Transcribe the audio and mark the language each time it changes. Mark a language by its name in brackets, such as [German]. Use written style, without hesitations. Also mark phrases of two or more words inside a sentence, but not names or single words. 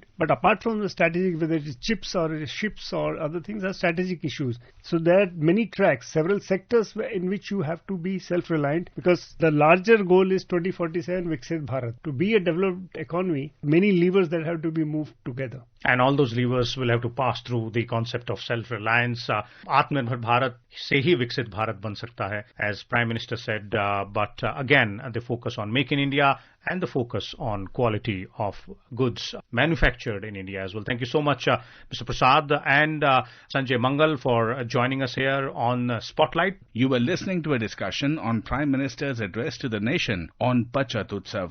[English] But apart from the strategic, whether it is chips or ships or other things, are strategic issues. So there are many tracks, several sectors in which you have to be self-reliant, because the larger goal is 2047 Viksit Bharat. To be a developed economy, many levers that have to be moved together. And all those levers will have to pass through the concept of self-reliance. [Hindi] आत्मनिर्भर भारत से ही विकसित भारत बन सकता है, [English] as Prime Minister said. But again, the focus on Make in India and the focus on quality of goods manufactured in India as well. Thank you so much, Mr. Prasad and Sanjay Mangal, for joining us here on Spotlight. You were listening to a discussion on Prime Minister's address to the nation on Bachat Utsav.